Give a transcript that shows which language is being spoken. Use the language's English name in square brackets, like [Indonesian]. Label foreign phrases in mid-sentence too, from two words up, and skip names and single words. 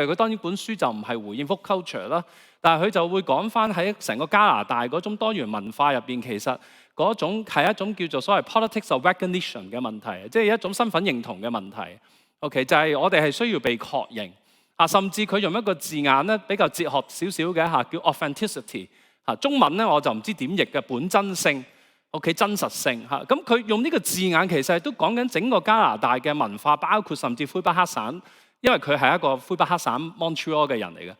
[Cantonese] 佢當然本書就唔係回應 [English] Woke culture [Cantonese] 啦。但係佢就會講翻喺成個加拿大嗰種多元文化入邊，其實嗰種係一種叫做所謂 [English] politics of recognition [Cantonese] 嘅問題，即係一種身份認同嘅問題。OK， 就係我哋係需要被確認甚至佢用一個字眼咧比較哲學少少嘅叫 authenticity 中文咧我就唔知點譯嘅本真性 OK 真實性咁佢用呢個字眼其實都講緊整個加拿大嘅文化，包括甚至魁北克省，因為佢係一個魁北克省 Montreal 嘅人嚟嘅。